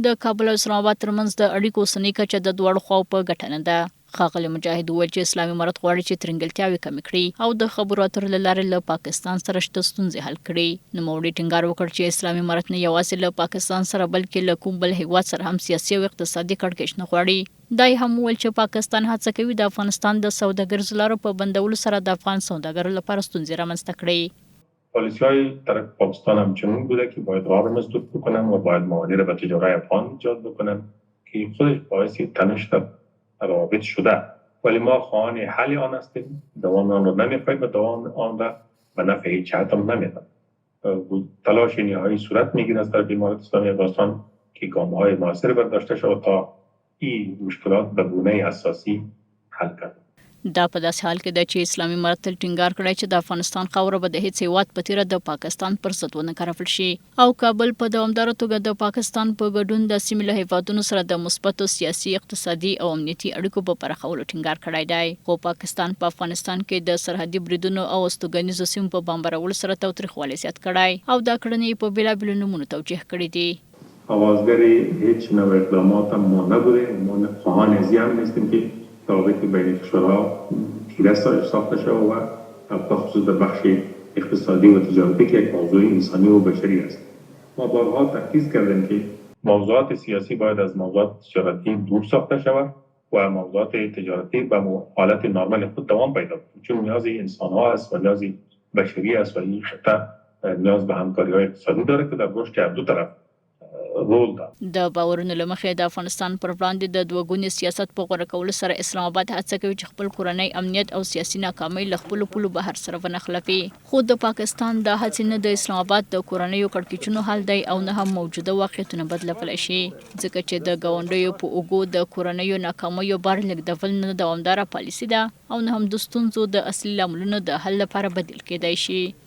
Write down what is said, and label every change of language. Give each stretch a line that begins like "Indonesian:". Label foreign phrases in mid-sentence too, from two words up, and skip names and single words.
Pashto: کابل او اسلام آباد ترمنځ د اړیکو اوسنۍ کچه د دواړو خواو په ګټه نه ده ښاغلي مجاهد وویل چې اسلامي امارت غواړي چې ترنګلتیاوې کمې کړي او د خبرو اترو له لارې له پاکستان سره شته ستونزې حل کړي نوموړي ټینګار وکړ چې اسلامي امارت نه یوازې له پاکستان سره بلکې له کوم بل هیواد سره هم سیاسي او اقتصادي کړکېچ نه غواړي دا هم ویل چې پاکستان هڅه کوي د افغانستان د سوداګریزو لارو په بندولو سره د افغان سوداګرو لپاره ستونزې رامنځته کړي
Persian: پالیسی‌های طرف پاکستان همچنین بوده که باید راه رو مسدود بکنن و باید موانع رو به تجارت افغان ایجاد بکنن که خودش باعث تنش در روابط شده ولی ما خواهان حل آن هستیم دوام آن رو نمی‌خواهیم و دوام آن را به نفع هیچ جهت هم نمی‌دهیم تلاش نهایی صورت می‌گیرد از طرف امارت اسلامی افغانستان که گام‌های موثر برداشته شود تا این مشکلات به گونه اساسی حل کرد
Pashto: دا په داسې حال کې ده چې اسلامي امارت تل ټینګار کړی چې د افغانستان خاوره به د هیڅ هیواد په تیره د پاکستان پر ضد ونه کارول شي او کابل په دوامداره توګه د پاکستان په ګډون د سیمې له هیوادونو سره د مثبتو سیاسي اقتصادي او امنیتي اړیکو په پراخولو ټینګار کړی دی خو پاکستان په افغانستان کې د سرحدي بریدونو او استوګنیزو سیمو په بمبارولو سره تاوتریخوالی زیات کړی او دا کړنې په بېلابېلو نومونو توجیه کړي دي
Persian: آغازگر هیچ نوع اقدامات هم ما نبوده ما خواهان ازی هم نیستیم که روابط بین کشورها تیره ساخته شود و بخصوص در بخش اقتصادی و تجارتی که یک موضوع انسانی و بشری است ما بارها تاکید کردیم که موضوعات سیاسی باید از موضوعات تجارتی دور ساخته شود و موضوعات تجارتی به حالت نرمال خود دوام پیدا کند چون نیاز انسان‌ها است و نیاز بشری است و این خطه نیاز به همکاری‌های اقتصادی داره که در رشد هر دو طرف رول ده.
Pashto: د باورونو له مخې د افغانستان پر وړاندې د دوه سیاست په غوړه کولو سره اسلام آباد هڅه کوي چې خپل کورنۍ امنیت او سیاسي ناکامۍ له خپل پولو بهر سره ونښلوي. خو د پاکستان د هڅې نه د اسلام آباد د کورنیو کړکېچونو حل دی او نه هم موجوده واقعیتونه بدلولی شي، ځکه چې د ګاونډیو په اوږو د کورنیو ناکامیو بار لیږدول نه دوامداره پالیسي ده او نه هم د ستونزو د اصلي لاملونو د حل لپاره بدیل کېدای شي.